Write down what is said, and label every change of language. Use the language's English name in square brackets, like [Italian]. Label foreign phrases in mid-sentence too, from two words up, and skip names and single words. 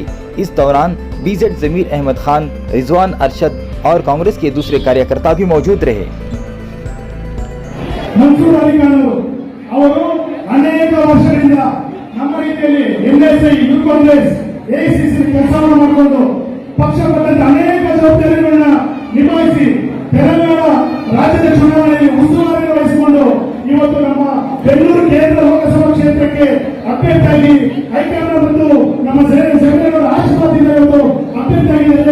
[Hindi] इस दौरान बीजेड जमीर अहमद खान, रिजवान अरशद और कांग्रेस के दूसरे कार्यकर्ता भी मौजूद रहे। [Kannada] मंसूर अली खान ಅವರು ಅನೇಕ ವರ್ಷಗಳಿಂದ ನಮ್ಮ ರೀತಿಯಲ್ಲಿ ಎನ್ಎಸ್ಐ ಯೂತ್ ಕಾಂಗ್ರೆಸ್ ಎಸಿಸಿ ಕೆಲಸವನ್ನು ಮಾಡಿಕೊಂಡು ಪಕ್ಷ ಪಟ್ಟಂತೆ ಅನೇಕ ಜವಾಬ್ದಾರಿಗಳನ್ನ ನಿಭಾಯಿಸಿ ತೆಲಂಗಾಣ ರಾಜ್ಯದ ಚುನಾವಣೆಯಲ್ಲಿ ಉಸ್ತುವಾರಿ ವಹಿಸಿಕೊಂಡು ಇವತ್ತು ನಮ್ಮ ಬೆಂಗಳೂರು ಕೇಂದ್ರ ಲೋಕಸಭಾ ಕ್ಷೇತ್ರಕ್ಕೆ ಅಭ್ಯರ್ಥಿಯಾಗಿ ಹೈಕಮಾಂಡ್ ಮತ್ತು ನಮ್ಮ ಜಮೀನುಗಳ ಆಶೀರ್ವಾದದಿಂದ ಇವತ್ತು ಅಭ್ಯರ್ಥಿಯಾಗಿದ್ದಾರೆ.